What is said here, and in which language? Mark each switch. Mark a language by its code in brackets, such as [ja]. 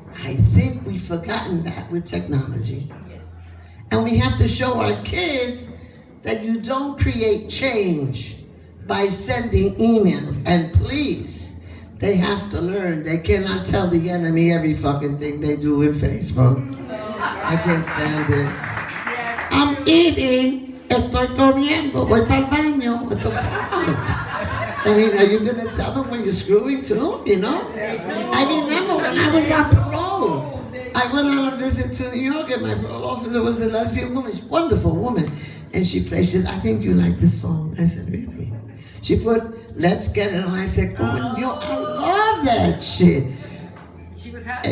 [en] I think we've forgotten that with technology. Yes. And we have to show our kids that you don't create change by sending emails. And please, they have to learn. They cannot tell the enemy every fucking thing they do in Facebook. I can't stand it. I'm eating, [es] estoy comiendo, voy para el baño. [en] What the fuck? I mean, are you gonna tell them when you're screwing too, you know? I remember when I was on parole, I went on a visit to New York and my parole officer was a lesbian woman, she's a wonderful woman. And she played, she says, I think you like this song. I said, really? She put, Let's Get It On. I said, coño, I love that shit. She was happy.